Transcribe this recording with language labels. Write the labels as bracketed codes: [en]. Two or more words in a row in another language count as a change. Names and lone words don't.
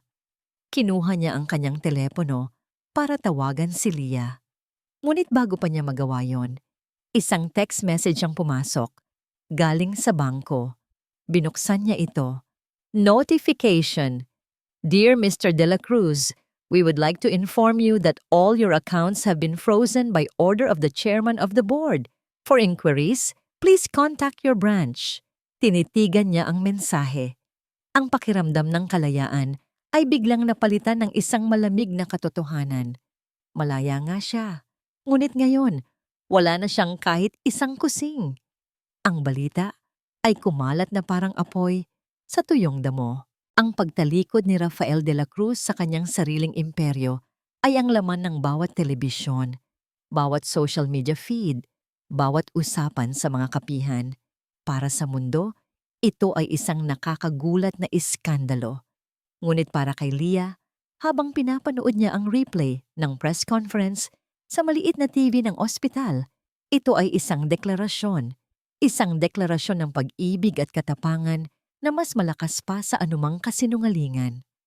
[tl] Kinuha niya ang kanyang telepono para tawagan si Leah. Ngunit bago pa niya magawa yon, isang text message ang pumasok. Galing sa bangko. Binuksan niya ito. [en] Notification. Dear Mr. De La Cruz, we would like to inform you that all your accounts have been frozen by order of the chairman of the board. For inquiries, please contact your branch. [tl] Tinitigan niya ang mensahe. Ang pakiramdam ng kalayaan ay biglang napalitan ng isang malamig na katotohanan. Malaya nga siya. Ngunit ngayon, wala na siyang kahit isang kusing. Ang balita ay kumalat na parang apoy sa tuyong damo. Ang pagtalikod ni Rafael de la Cruz sa kanyang sariling imperyo ay ang laman ng bawat telebisyon, bawat [en] social media feed, [tl] bawat usapan sa mga kapihan. Para sa mundo, ito ay isang nakakagulat na iskandalo. Ngunit para kay Leah, habang pinapanood niya ang replay ng [en] press conference [tl] sa maliit na TV ng ospital, ito ay isang deklarasyon ng pag-ibig at katapangan na mas malakas pa sa anumang kasinungalingan.